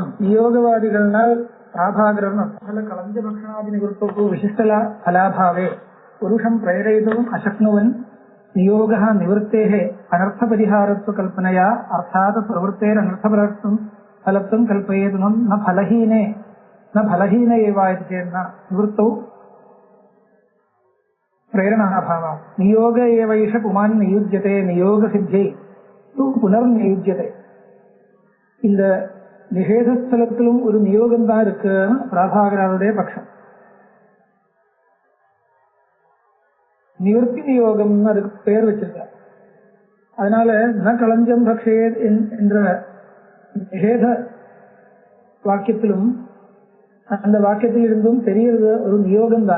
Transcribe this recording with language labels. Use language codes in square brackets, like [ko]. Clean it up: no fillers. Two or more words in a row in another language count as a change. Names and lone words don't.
[sa] नियोगवादिगळाल प्राभागरन फल कलंज भक्षणादि निवृत्तौ विशिष्टल फलाभावे पुरुषं प्रेरयितुम् अशक्नुवन् नियोगः निवृत्तेः अनर्थपरिहारत्व कल्पनया अर्थात् प्रवृत्तेरनर्थफलत्वं कल्पयेत् न फलहीन एव इति चेन्न निवृत्तौ प्रेरणाभावः. नियोग एवैष पुमान् नियुज्यते नियोग सिद्ध्यै तु पुनर्नियुज्यते. [ta] இந்த நிஷேதஸ்தலத்திலும் ஒரு நியோகம் தான் இருக்குன்னு பிராபாகரனுடைய பட்சம். நிவர்த்தி நியோகம்னு அதுக்கு பெயர் வச்சிருக்கார். அதனால [sa] न कलञ्जम् भक्षे [ta] என்ற நிஷேத வாக்கியத்திலும் அந்த வாக்கியத்தில் இருந்தும் தெரியறது ஒரு நியோகம் தான்.